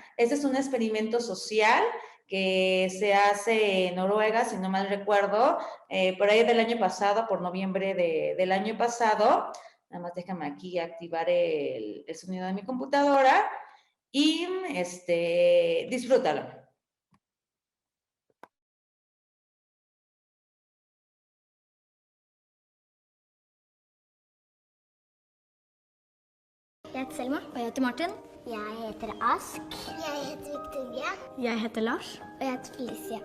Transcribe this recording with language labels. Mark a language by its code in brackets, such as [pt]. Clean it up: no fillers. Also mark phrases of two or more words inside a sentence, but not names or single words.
[es] Este es un experimento social que se hace en Noruega, si no mal recuerdo, por ahí del año pasado, por noviembre del año pasado. Nada más déjame aquí activar el sonido de mi computadora y disfrútalo. [no] Jeg heter Selma. Og jeg heter Martin. Jeg heter Ask. Jeg heter Victoria. Jeg heter Lars. Og jeg heter Felicia.